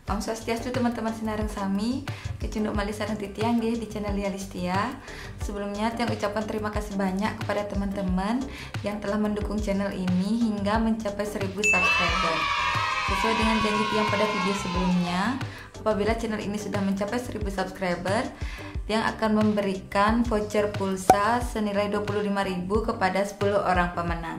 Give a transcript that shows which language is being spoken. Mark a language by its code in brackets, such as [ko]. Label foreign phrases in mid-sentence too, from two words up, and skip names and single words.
[ban] Om Swastiastu teman-teman Sinareng Sami, kecunduk malih sareng titiang di channel Lia Listia. [id] Sebelumnya tiang ucapkan terima kasih banyak kepada teman-teman yang telah mendukung channel ini hingga mencapai 1000 subscriber. Sesuai dengan janji tiang pada video sebelumnya, apabila channel ini sudah mencapai 1000 subscriber, tiang akan memberikan voucher pulsa senilai 25.000 kepada 10 orang pemenang.